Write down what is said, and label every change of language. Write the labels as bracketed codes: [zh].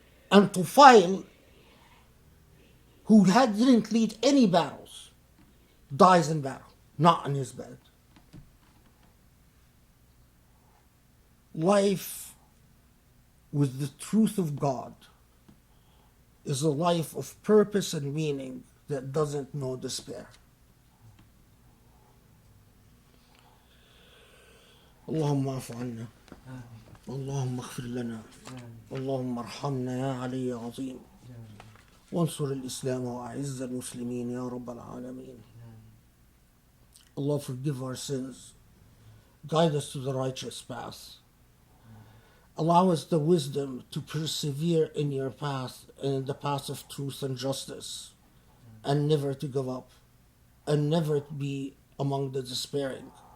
[en] And Tufail, who didn't lead any battles, dies in battle, not in his bed. Life with the truth of God is a life of purpose and meaning that doesn't know despair. [ar] اللهم اعف عنا اللهم اغفر لنا اللهم ارحمنا يا علي يا عظيم وانصر الإسلام وأعز المسلمين يا رب العالمين. [en] Allah, forgive our sins, guide us to the righteous path, allow us the wisdom to persevere in your path and in the path of truth and justice, and never to give up and never to be among the despairing.